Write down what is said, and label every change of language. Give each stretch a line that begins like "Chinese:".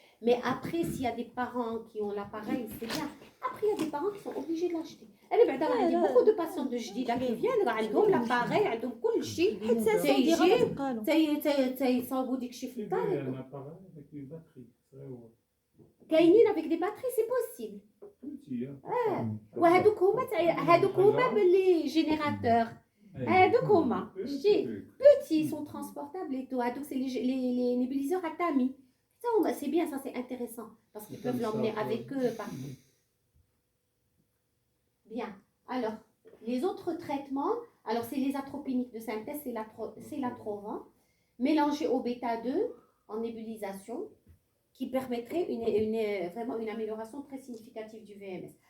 French: Mais après, s'il y a des parents qui ont l'appareil, c'est bien. Après, il y a des parents qui sont obligés de l'acheter. Il y a beaucoup de patients de Jdida qui viennent, ils ont l'appareil, ils ont tout le chien. Il y a un appareil avec une batterie. كاينين avec des batteries, c'est possible. Petit, hein.
Arabic: وهذوك هما باللي générateurs. هذوك هما.
French: شتي petits, ils sont transportables et tout. هذوك c'est les nébuliseurs à tamis. Ça, c'est bien, ça c'est intéressant parce qu'ils peuvent l'emmener avec eux partout. Bien. Alors, les autres traitements, alors c'est les atropiniques de synthèse, c'est l'atrovent, mélangé au bêta-2 en nébulisation, qui permettrait vraiment une amélioration très significative du VMS.